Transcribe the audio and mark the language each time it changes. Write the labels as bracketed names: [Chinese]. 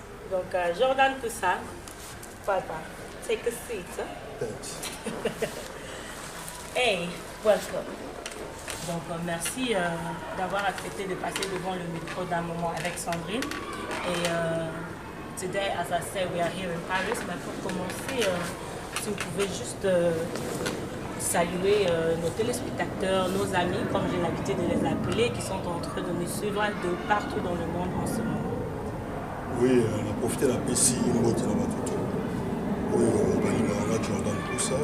[English] Donc Jordan Koussa, papa, take a seat. Thanks. Hey, welcome. [French] Donc merci d'avoir accepté de passer devant le micro d'un moment avec Sandrine. [English] Et today, as I said, we are here in Paris. [French] Mais pour commencer, si vous pouvez juste saluer nos téléspectateurs, nos amis, comme j'ai l'habitude de les appeler, qui sont en train de nous suivre de partout dans le monde en ce moment. Oui, on a profité de la PC, une boîte dans Batuto. Oui, on a Jordan pour ça.